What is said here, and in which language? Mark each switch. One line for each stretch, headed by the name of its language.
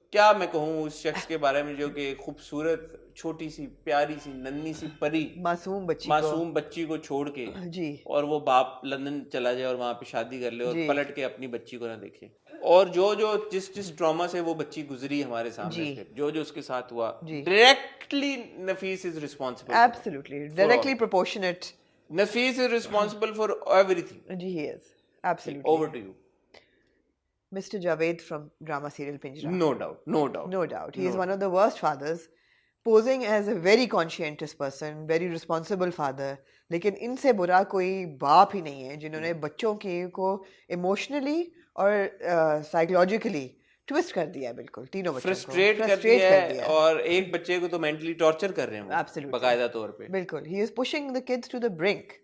Urdu: کیا میں کہوں اس شخص کے بارے میں جو کہ خوبصورت چھوٹی سی پیاری سی ننھی سی پری معصوم بچی کو چھوڑ کے, جی, اور وہ باپ لندن چلا جائے اور وہاں پہ شادی کر لے اور پلٹ کے اپنی بچی کو نہ دیکھے, اور جو جس ٹراما سے وہ بچی گزری ہمارے سامنے, جو اس کے ساتھ ہوا,
English: Directly Nafees is responsible. Absolutely directly proportionate. Nafees is responsible for everything. Ji, he is. Absolutely. Over to you. Mr. Javed from drama serial Pinjra. No doubt. He is one of the worst fathers, posing as a very conscientious person, very responsible father.
Urdu: لیکن ان سے برا کوئی باپ ہی نہیں ہے جنہوں نے بچوں کو ایموشنلی اور سائیکولوجیکلی ٹویسٹ کر دیا ہے, بالکل تینوں بچوں کو فرسٹریٹ کر دیا ہے, اور ایک بچے کو تو مینٹلی ٹارچر کر رہے ہیں باقاعدہ طور پہ. بالکل
English: ہی is pushing the kids to the brink.